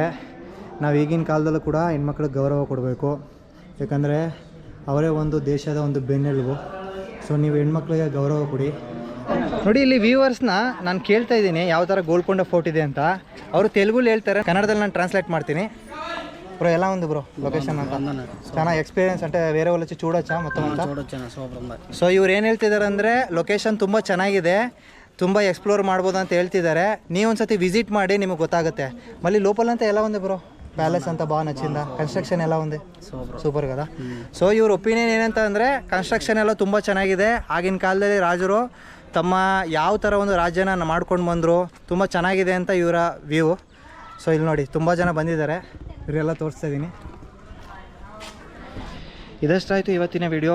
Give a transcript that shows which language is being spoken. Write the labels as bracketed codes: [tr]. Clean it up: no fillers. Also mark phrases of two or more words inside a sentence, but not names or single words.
[kn] ನಾವು ಈಗಿನ ಕಾಲದಲ್ಲೂ ಕೂಡ ಹೆಣ್ಮಕ್ಳಿಗೆ ಗೌರವ ಕೊಡಬೇಕು. ಯಾಕಂದರೆ ಅವರೇ ಒಂದು ದೇಶದ ಒಂದು ಬೆನ್ನೆಲುಬು. ಸೊ ನೀವು ಹೆಣ್ಮಕ್ಳಿಗೆ ಗೌರವ ಕೊಡಿ. ನೋಡಿ, ಇಲ್ಲಿ ವ್ಯೂವರ್ಸ್ನ ನಾನು ಕೇಳ್ತಾ ಇದ್ದೀನಿ ಯಾವ ಥರ ಗೋಲ್ಕೊಂಡ ಫೋರ್ಟ್ ಇದೆ ಅಂತ. ಅವರು ತೆಲುಗುಲಿ ಹೇಳ್ತಾರೆ, ಕನ್ನಡದಲ್ಲಿ ನಾನು ಟ್ರಾನ್ಸ್ಲೇಟ್ ಮಾಡ್ತೀನಿ. [te] బ్రో ఎలా ఉంది బ్రో లొకేషన్ ಅಂತ? చాలా ಎಕ್ಸ್ಪೀರಿಯನ್ಸ್ అంటే వేరే వాళ్ళు వచ్చి చూడొచ్చా మొత్తం అంతా? [kn] సో ಇವ್ರು ಏನು ಹೇಳ್ತಿದ್ದಾರೆ ಅಂದರೆ, ಲೊಕೇಶನ್ ತುಂಬ ಚೆನ್ನಾಗಿದೆ, ತುಂಬ ಎಕ್ಸ್ಪ್ಲೋರ್ ಮಾಡ್ಬೋದು ಅಂತ ಹೇಳ್ತಿದ್ದಾರೆ. ನೀವು ಒಂದ್ಸತಿ ವಿಸಿಟ್ ಮಾಡಿ, ನಿಮಗೆ ಗೊತ್ತಾಗುತ್ತೆ. [te] మళ్ళీ లోపల అంతా ఎలా ఉంది బ్రో? ప్యాలెస్ అంతా బాగా నచ్చిందా? కన్స్ట్రక్షన్ ఎలా ఉంది? ಸೂಪರ್ కదా. [kn] ಸೊ ಇವ್ರ ಒಪಿನಿಯನ್ ಏನಂತ ಅಂದರೆ, ಕನ್ಸ್ಟ್ರಕ್ಷನ್ ಎಲ್ಲ ತುಂಬ ಚೆನ್ನಾಗಿದೆ. ಆಗಿನ ಕಾಲದಲ್ಲಿ ರಾಜರು ತಮ್ಮ ಯಾವ ಥರ ಒಂದು ರಾಜ್ಯನ ಮಾಡ್ಕೊಂಡು ಬಂದರು, ತುಂಬ ಚೆನ್ನಾಗಿದೆ ಅಂತ ಇವರ ವ್ಯೂ. ಸೊ ಇಲ್ಲಿ ನೋಡಿ ತುಂಬ ಜನ ಬಂದಿದ್ದಾರೆ, ಇವರೆಲ್ಲ ತೋರಿಸ್ತಾ ಇದ್ದೀನಿ. ಇದಷ್ಟಾಯಿತು ಇವತ್ತಿನ ವಿಡಿಯೋ.